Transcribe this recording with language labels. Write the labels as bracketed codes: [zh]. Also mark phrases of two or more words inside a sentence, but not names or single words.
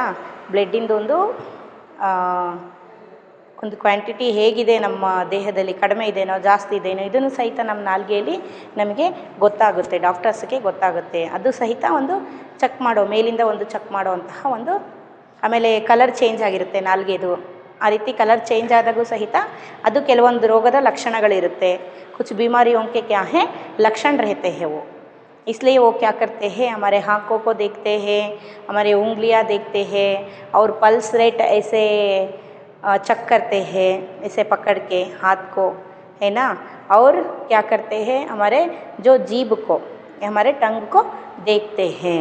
[kn] ಬ್ಲಡ್ಡಿಂದು ಒಂದು ಕ್ವಾಂಟಿಟಿ ಹೇಗಿದೆ ನಮ್ಮ ದೇಹದಲ್ಲಿ, ಕಡಿಮೆ ಇದೆನೋ ಜಾಸ್ತಿ ಇದೆನೋ ಇದನ್ನು ಸಹಿತ ನಮ್ಮ ನಾಲ್ಗೆಯಲ್ಲಿ ನಮಗೆ ಗೊತ್ತಾಗುತ್ತೆ, ಡಾಕ್ಟರ್ಸ್ಗೆ ಗೊತ್ತಾಗುತ್ತೆ. ಅದು ಸಹಿತ ಒಂದು ಚೆಕ್ ಮಾಡೋ, ಮೇಲಿಂದ ಒಂದು ಚೆಕ್ ಮಾಡೋವಂತಹ ಒಂದು. ಆಮೇಲೆ [en] colour change [kn] ಆಗಿರುತ್ತೆ ನಾಲ್ಗೆದು. ಆ ರೀತಿ [en] colour change [kn] ಆದಾಗೂ ಸಹಿತ ಅದು ಕೆಲವೊಂದು ರೋಗದ ಲಕ್ಷಣಗಳಿರುತ್ತೆ. [hi] कुछ बीमारियों के क्या हैं लक्षण रहते हैं वो, इसलिए वो क्या करते हैं हमारे आँखों को देखते हैं, हमारे उंगलियां देखते हैं और [en] pulse rate [hi] ऐसे चेक करते हैं, ऐसे पकड़ के हाथ को, है ना. और क्या करते हैं हमारे जो जीभ को, हमारे टंग को देखते हैं.